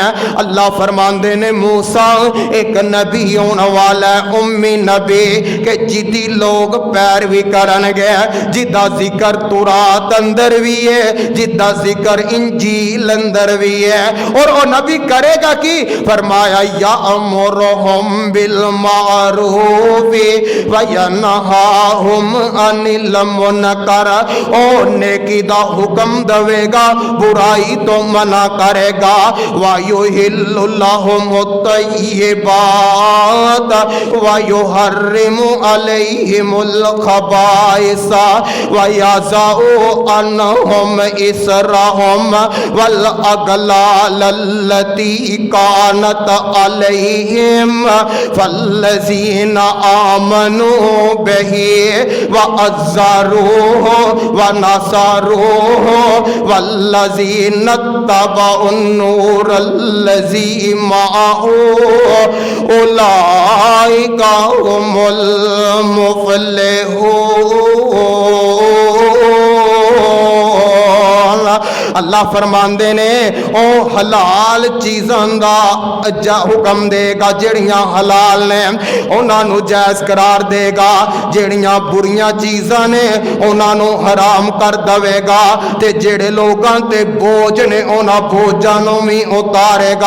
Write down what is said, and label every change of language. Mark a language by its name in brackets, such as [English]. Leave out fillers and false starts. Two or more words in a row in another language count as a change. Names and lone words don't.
[Punjabi] اللہ فرماندے نے موسیٰ ایک نبی ہونے والا ہے، امی نبی کہ جہدی لوگ پیروی کرنگے، جہدا ذکر تورات اندر بھی ہے، جہدا ذکر انجیل اندر بھی ہے. [Urdu] اور وہ نبی کرے گا کہ فرمایا [Arabic] يأمرهم بالمعروف وينهاهم عن المنكر, [Punjabi] او نیکی دا حکم دیویگا، برائی توں منع کریگا. [Arabic] ويحل لهم الطيبات ويحرم عليه عليهم الخبائث ويضع عنهم إصرهم وال أغلال التي كانت عليهم فالذين آمنوا به وعزروه ونصروه والذين اتبعوا النور الذي معه أولئك هم المفلحون. [Punjabi] اللہ فرماندے نے او حلال چیزاں دا حکم دیگا جیہڑیاں حلال نے انہوں نے جائز قرار دیگا، جیہڑیاں بریاں چیزاں نے انہوں نے حرام کر دیگا تے جیہڑے لوگوں تے بوجھ نے انہاں بوجھاں نوں بھی اتاریگا.